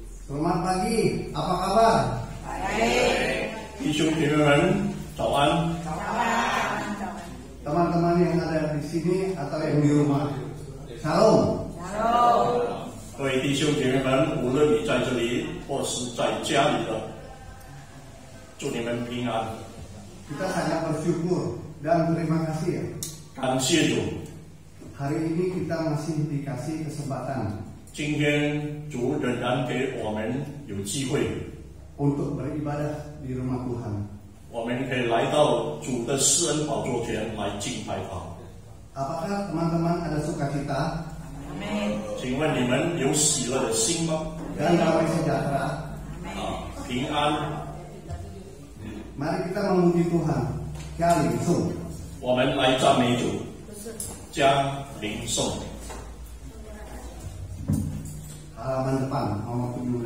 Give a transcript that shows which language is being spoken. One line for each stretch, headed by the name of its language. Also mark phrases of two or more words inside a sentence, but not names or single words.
Indonesian: Selamat pagi, apa kabar? Baik.
Chinese: 弟兄姐妹们，早安。早安。
Indonesian: Teman-teman yang ada di sini atau yang di rumah, Shalom.
Chinese: Shalom。各位弟兄姐妹们，无论你在这里或是在家里的，祝你们平安。
Indonesian: Kita sangat bersyukur dan terima kasih ya.
Chinese: 感谢主，
Indonesian: Hari ini kita masih dikasih kesempatan
Chinese: 今天主仍然给我们有机会，
Indonesian: untuk beribadah di rumah Tuhan.
Chinese: 我们可以来到主的施恩宝座前来敬拜他。
Indonesian: Apakah teman-teman ada sukacita
Chinese: 请问你们有喜乐的心吗？
Indonesian: dan damai sejahtera?
Chinese: 平安。
Indonesian: Mari kita memuji Tuhan. Kali sung.
Chinese: 我们来赞美主，将领颂。
Indonesian: Halaman depan nomor 17.